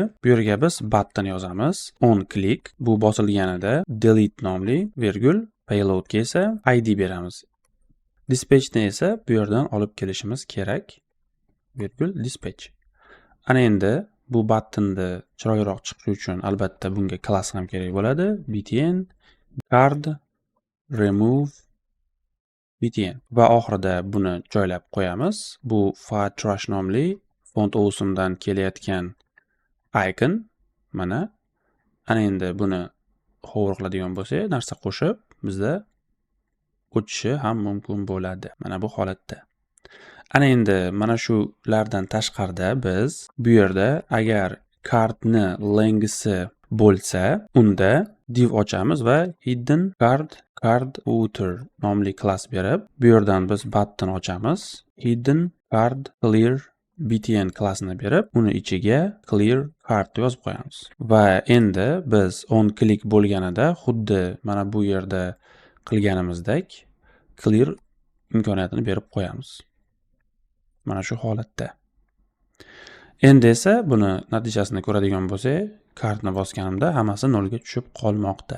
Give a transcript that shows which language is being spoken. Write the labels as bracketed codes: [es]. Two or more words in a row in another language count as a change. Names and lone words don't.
[uz] Bu yerga biz button yozamiz. [en] On click [uz] bu bosilganida delete nomli virgul payload ga esa id beramiz. Dispatch ni esa bu yerdan olib kelishimiz kerak. Virgul dispatch. Ana endi bu buttonni chiroyliroq chiqishi uchun albatta bunga klass ham kerak bo'ladi. [en] btn card remove btn [uz] va oxirida buni joylab qo'yamiz. Bu trash nomli font awesome'dan kelayotgan icon mana. Ana endi buni hover qiladigan bo'lsak, narsa qo'shib bizda o'tishi ham mumkin bo'ladi. Mana bu holatda. Ana endi mana shulardan tashqarida biz bu yerda agar cardni lengthsi bo'lsa, unda div ochamiz va [en] hidden card outer [uz] nomli klass berib, bu yerdan biz button ochamiz. [en] Hidden card clear btn [uz] klassini berib, uni ichiga [en] clear card [uz] yozib qo'yamiz. Va endi biz [en] on click [uz] bo'lganida xuddi mana bu yerda qilganimizdek clear imkoniyatini berib qo'yamiz. Mana shu holatda. Endi esa buni natijasini ko'radigan bo'lsak, kartni bosganimda hammasi 0 ga tushib qolmoqda.